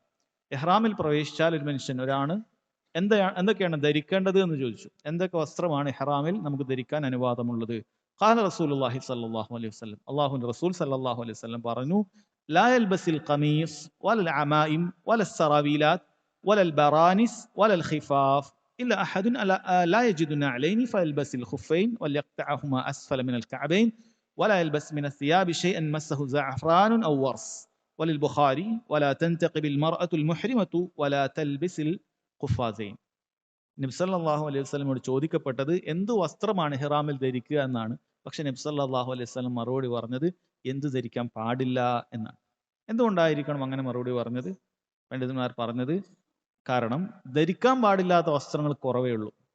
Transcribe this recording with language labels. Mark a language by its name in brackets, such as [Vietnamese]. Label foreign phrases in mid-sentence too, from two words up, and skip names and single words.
[Malayalam] ഇഹ്റാമിൽ പ്രവേശിച്ചാൽ ഒരു മനുഷ്യൻ, ഒരാണ് എന്തൊക്കെയാണ് ധരിക്കേണ്ടത് എന്ന് ചോദിച്ചു. എന്തൊക്കെ വസ്ത്രമാണ് ഇഹ്റാമിൽ നമുക്ക് ധരിക്കാൻ അനുവാദമുള്ളത്? [Arabic] قال رسول الله صلى الله عليه وسلم, [Malayalam] അല്ലാഹുവിന്റെ റസൂൽ [Arabic] صلى الله عليه وسلم പറഞ്ഞു, لا يلبس القميص ولا العمائم ولا السراويلات ولا البرانس ولا الخفاف إلا أحد لا يجد نعلين فيلبس الخفين وليقطعهما أسفل من الكعبين ولا يلبس من الثياب شيئا مسه زعفران أو ورس وللبخاري ولا تنتقب المرأة المحرمة ولا تلبس القفازين. [Malayalam] നബി [Arabic] صلى الله عليه وسلم [Malayalam] ചോദിക്കപ്പെട്ടത് എന്ത് വസ്ത്രമാണ് ഇഹ്റാമിൽ ധരിക്കുക എന്നാണ്. പക്ഷെ നബി [Arabic] صلى الله عليه وسلم [Malayalam] മറുപടി പറഞ്ഞത് എന്ത് ധരിക്കാൻ പാടില്ല എന്നാണ്. എന്തുകൊണ്ടായിരിക്കണം അങ്ങനെ മറുപടി പറഞ്ഞത്? പണ്ഡിതന്മാർ പറഞ്ഞത് കാരണം ധരിക്കാൻ പാടില്ലാത്ത വസ്ത്രങ്ങൾ കുറവേ ഉള്ളൂ.